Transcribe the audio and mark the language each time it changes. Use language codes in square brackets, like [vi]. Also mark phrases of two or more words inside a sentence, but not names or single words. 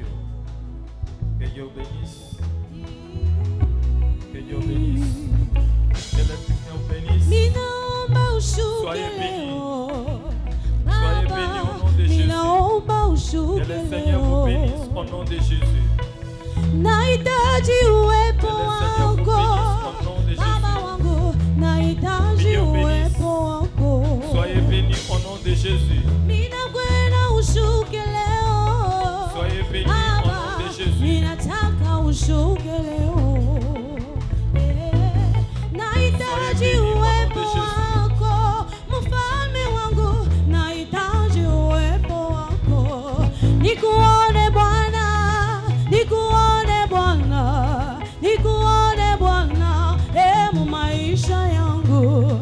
[fr] Que Dieu bénisse. Que Dieu bénisse. Que le Seigneur bénisse. Soyez bénis. Soyez bénis au nom de Jésus. Que le Seigneur vous bénisse au nom de Jésus. [sw] Nahitaji uwepo wako Baba wangu, nahitaji uwepo wako. [fr] Soyez bénis au nom de Jésus. [sw] Ninakwenda ushuke leo. [fr] Soyez bénis au nom de Jésus. [sw] Ninataka ushuke leo. Nahitaji uwepo wako mfalme wangu, nahitaji uwepo wako. Nikuone Bwana, nikuone Bwana, nikuone Bwana, mu maisha yangu.